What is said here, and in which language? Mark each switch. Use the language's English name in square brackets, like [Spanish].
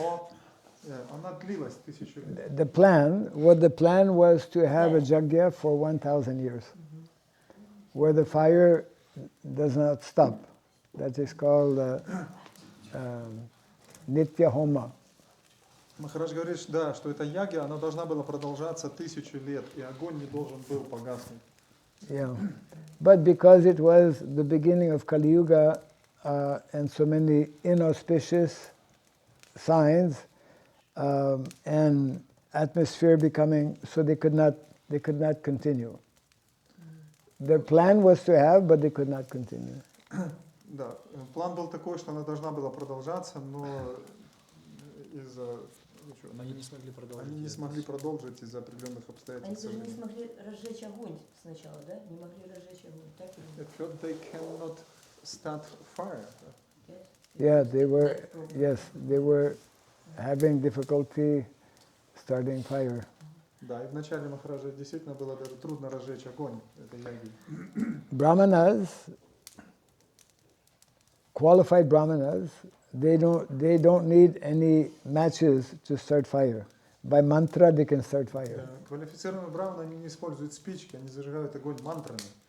[Russian] or она длилась 1000 лет. [English] The plan was to have a yajna for 1000 years, where the fire does not stop. That is called Nitya Homa. [Russian] Махарадж говорит, да, что эта ягья, она должна была продолжаться 1000 лет, и огонь не должен был погаснуть. [English] Yeah, but because it was the beginning of Kali Yuga and so many inauspicious signs and atmosphere becoming, so they could not continue. Their plan was to have, but they could not continue. [Russian] Да, план был такой, что она должна была продолжаться, но из-за Они не смогли продолжить. Они не смогли продолжить из-за определенных обстоятельств. Они даже не смогли разжечь огонь сначала, да? Не могли разжечь огонь. Так или [English] At first they cannot start fire. [Russian] нет? [English] Yeah, they were having difficulty starting fire. [Russian] Да, и в начале Махараджа действительно было даже трудно разжечь огонь этой ягьи. [English] Brahmanas, qualified brahmanas, they don't need any matches to start fire. By mantra they can start fire. [Russian] Квалифицированные браманы, они не используют спички, они зажигают огонь мантрами.